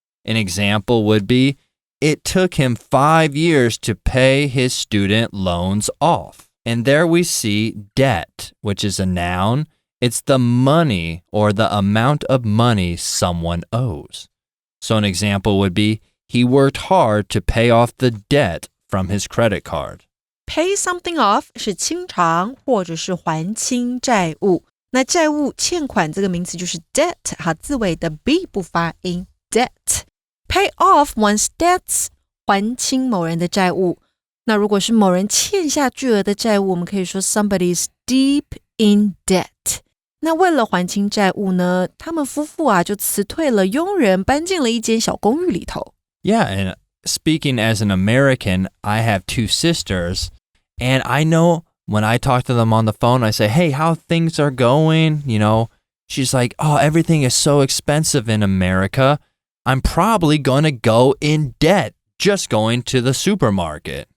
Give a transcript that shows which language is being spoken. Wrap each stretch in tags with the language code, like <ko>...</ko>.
<en>An example would be, it took him 5 years to pay his student loans off. And there we see debt, which is a noun. It's the money or the amount of money someone owes. So an example would be, he worked hard to pay off the debt from his credit card. Pay something off</en> <zh>是清偿或者是还清债务。那债务欠款这个名词就是 debt， 好，字尾的 b 不发音 debt。</zh> <en>Pay off one's debts，</en> <zh>还清某人的债务。那如果是某人欠下巨额的债务，我们可以说</zh> <en>somebody's deep in debt。</en> <zh>那为了还清债务呢，他们夫妇就辞退了佣人，搬进了一间小公寓里头。</zh> <en>Yeah, and speaking as an American, I have 2 sisters, and I know when I talk to them on the phone, I say, hey, how things are going? You know, she's like, oh, everything is so expensive in America. I'm probably going to go in debt just going to the supermarket.</en>